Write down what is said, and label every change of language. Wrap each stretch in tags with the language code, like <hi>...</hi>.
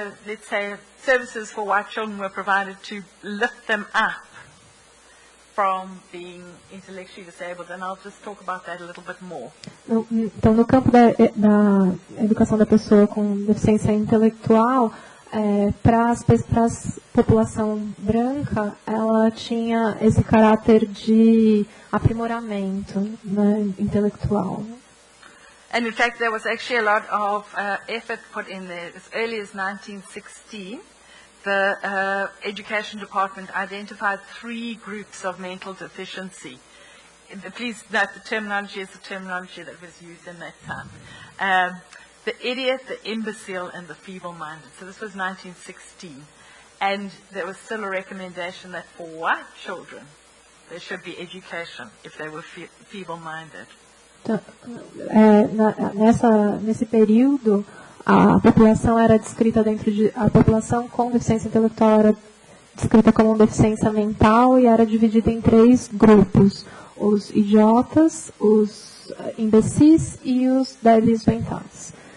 <en>Let's say services for white children were provided to lift them up from being intellectually disabled, and I'll just talk about that a little bit more.</en> <pt>Então, no campo da educação da pessoa com deficiência intelectual, para a população branca, ela tinha esse caráter de aprimoramento, né, intelectual.</pt> <en>And in fact, there was actually a lot of effort put in there. As early as 1916, the Education Department identified 3 groups of mental deficiency. Please note the terminology is the terminology that was used in that time. The idiot, the imbecile, and the feeble-minded. So this was 1916. And there was still a recommendation that for white children, there should be education if they were feeble-minded.</en> <pt>Então, nesse período, a população era descrita a população com deficiência intelectual era descrita como deficiência mental e era dividida em 3 grupos: os idiotas, os imbecis e os débeis mentais.</pt>